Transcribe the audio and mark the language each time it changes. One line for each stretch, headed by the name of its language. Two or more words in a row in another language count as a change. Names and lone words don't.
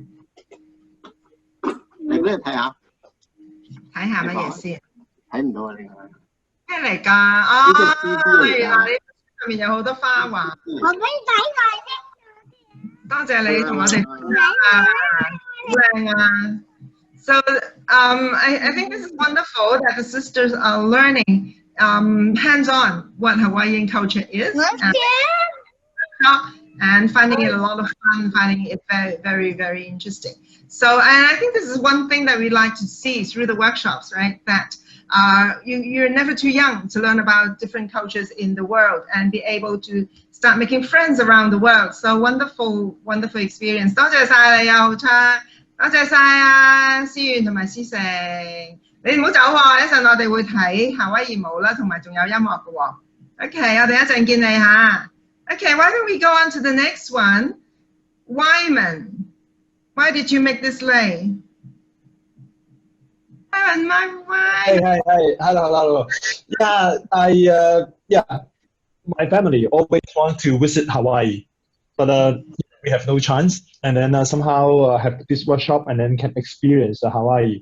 Cantonese: 你俾人睇下。睇下乜嘢先？睇唔到啊！呢個咩嚟㗎？原來你上面有好多花環。我俾你睇下先。多謝你同我哋分享啊！好靚啊！
English: So I think this is wonderful that the sisters are learning hands-on what Hawaiian culture is and finding it a lot of fun, finding it very, very, very interesting. So, and I think this is one thing that we like to see through the workshops, right? That you're never too young to learn about different cultures in the world and be able to start making friends around the world. So wonderful, wonderful experience.
Cantonese: 多謝晒你啊，浩昌。多謝晒啊，思源同埋思成，你唔好走喎，一陣我哋會睇夏威夷舞啦，同埋仲有音樂嘅喎。OK， 我哋一陣見你嚇。
English: Okay, why don't we go on to the next one? Wyman, why did you make this lei? Wyman, my wife. Hi, hello. Yeah, my family always want to visit Hawaii, but we have no chance, and then somehow have this workshop and then can experience Hawaii.